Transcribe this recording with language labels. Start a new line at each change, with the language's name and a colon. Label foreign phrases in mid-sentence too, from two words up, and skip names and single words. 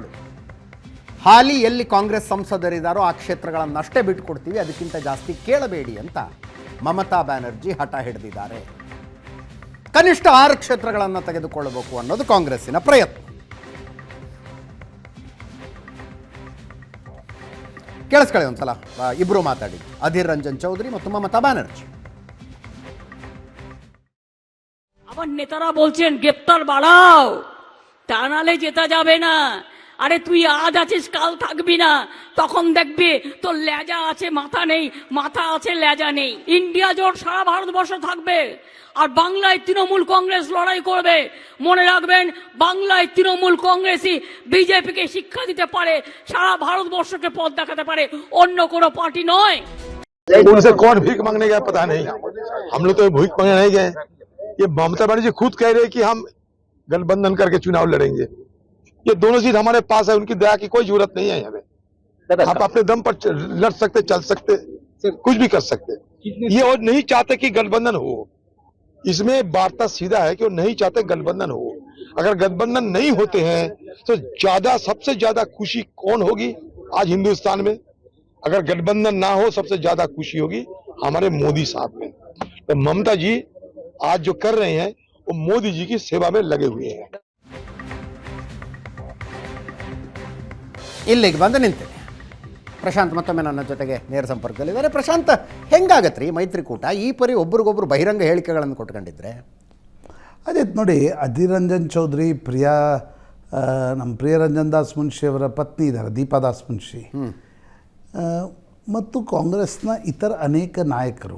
Kannada: ಹಾಲಿ ಎಲ್ಲಿ ಕಾಂಗ್ರೆಸ್ ಸಂಸದರಿದ್ದಾರೋ ಆ ಕ್ಷೇತ್ರಗಳನ್ನಷ್ಟೇ ಬಿಟ್ಟುಕೊಡ್ತೀವಿ, ಅದಕ್ಕಿಂತ ಜಾಸ್ತಿ ಕೇಳಬೇಡಿ ಅಂತ ಮಮತಾ ಬ್ಯಾನರ್ಜಿ ಹಠ ಹಿಡಿದಿದ್ದಾರೆ. ಕನಿಷ್ಠ 6 ಕ್ಷೇತ್ರಗಳನ್ನು ತೆಗೆದುಕೊಳ್ಳಬೇಕು ಅನ್ನೋದು ಕಾಂಗ್ರೆಸ್ಸಿನ ಪ್ರಯತ್ನ. ಕೇಳಿಸ್ಕೊಳ್ಳಿ ಒಂದ್ಸಲ ಇಬ್ರು ಮಾತಾಡಿ, ಅಧೀರ್ ರಂಜನ್ চৌধুরী ಮತ್ತು মমতা ব্যানার্জি।
Bangla: আমার নেতারা বলছেন গ্রেপ্তার বাড়াও, তা নালে জেতা যাবে না। আরে তুই আজ আছিস কাল থাকবি না, তখন দেখবি তোর লেজা আছে মাথা নেই, মাথা আছে লেজা নেই। ইন্ডিয়া জোট সারা ভারতবর্ষ থাকবে আর বাংলায় তৃণমূল কংগ্রেস লড়াই করবে। মনে রাখবেন, বাংলায় তৃণমূল কংগ্রেসই বিজেপিকে শিক্ষা দিতে পারে, সারা ভারতবর্ষকে পথ দেখাতে পারে, অন্য কোনো পার্টি নয়।
Hindi: उनसे कौन भीख मांगने गया पता नहीं, हम लोग तो भीख मांगने नहीं गए। ये ममता बनर्जी खुद कह रहे हैं कि हम गठबंधन करके चुनाव लड़ेंगे। ये दोनों सीट हमारे पास है, उनकी दया की कोई जरूरत नहीं है हमें। आप अपने दम पर लड़ सकते, चल सकते, कुछ भी कर सकते। ये और नहीं चाहते कि गठबंधन हो। इसमें वार्ता सीधा है कि वो नहीं चाहते गठबंधन हो। अगर गठबंधन नहीं होते हैं तो सबसे ज्यादा खुशी कौन होगी आज हिंदुस्तान में? अगर गठबंधन ना हो सबसे ज्यादा खुशी होगी हमारे मोदी साहब में। तो ममता जी आज जो कर रहे हैं वो मोदी जी की सेवा में लगे हुए हैं।
Kannada: ಇಲ್ಲಿಗೆ ಬಂದು ನಿಂತಿದೆ ಪ್ರಶಾಂತ್. ಮತ್ತೊಮ್ಮೆ ನನ್ನ ಜೊತೆಗೆ ನೇರ ಸಂಪರ್ಕದಲ್ಲಿದ್ದಾರೆ. ಪ್ರಶಾಂತ್, ಹೆಂಗಾಗತ್ತೆ ರೀ ಮೈತ್ರಿಕೂಟ? ಈ ಪರಿ ಒಬ್ರಿಗೊಬ್ರು ಬಹಿರಂಗ ಹೇಳಿಕೆಗಳನ್ನು ಕೊಟ್ಕೊಂಡಿದ್ರೆ ಅದೇ ನೋಡಿ, ಅಧೀರ್ ರಂಜನ್ ಚೌಧರಿ ನಮ್ಮ ಪ್ರಿಯರಂಜನ್ ದಾಸ್ ಮುನ್ಷಿ ಅವರ ಪತ್ನಿ ಇದ್ದಾರೆ, ದೀಪಾ ದಾಸ್ ಮುನ್ಷಿ, ಮತ್ತು ಕಾಂಗ್ರೆಸ್ನ ಇತರ ಅನೇಕ ನಾಯಕರು.